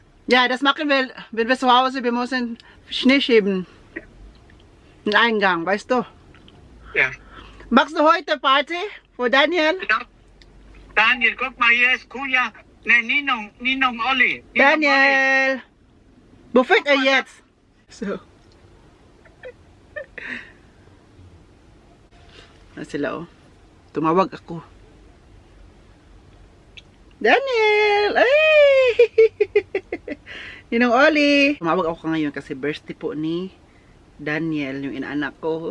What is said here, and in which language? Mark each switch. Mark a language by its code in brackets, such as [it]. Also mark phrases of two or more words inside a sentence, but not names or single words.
[de] Ja, das machen wir, wenn wir zu Hause, wir müssen Schnee schieben. Den Eingang, weißt du? Ja. Machst du heute Party für Daniel? Ja. Daniel, guck mal, hier ist Kuja. Ne, Ninong Olli. Daniel! Wo fängt er jetzt? So. [tl] Sila, oh. Tumawag ako. Daniel! Ay! Ninong Oli! Tumawag ako ngayon kasi birthday po ni Daniel, yung inaanak ko.